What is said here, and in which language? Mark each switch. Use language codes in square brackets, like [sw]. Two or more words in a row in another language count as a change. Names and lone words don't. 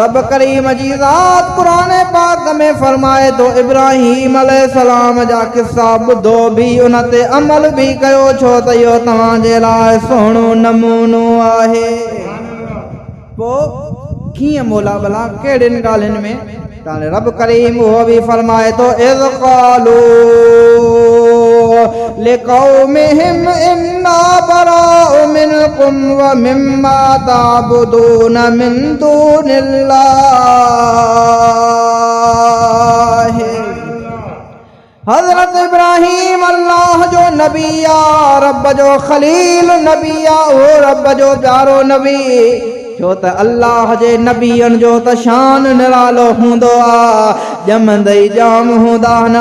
[sd] रब करीम जी ज़ात क़ुरान पाक में फरमाए तो इब्राहीम अलैहिस्सलाम जा किस्सा ॿुधो बि, उन ते अमल बि कयो, छो त इहो तव्हांजे लाइ सुहिणो नमूनो आहे। पोइ कीअं मोला भला कहिड़ियुनि ॻाल्हियुनि में? रब करीम उहो बि फरमाए तो [ar] إذ قالوا لقومهم إنا برآء منكم ومما تعبدون من دون الله. [sd] हज़रत इब्राहीम अल्लाह जो नबी आ, रब जो खलील नबी आ, उहो रब जो प्यारो नबी। छो त अल्लाह जे नबियनि जो त शान निरालो हूंदो आहे, ॼमंदे जाम हूंदा आहिनि।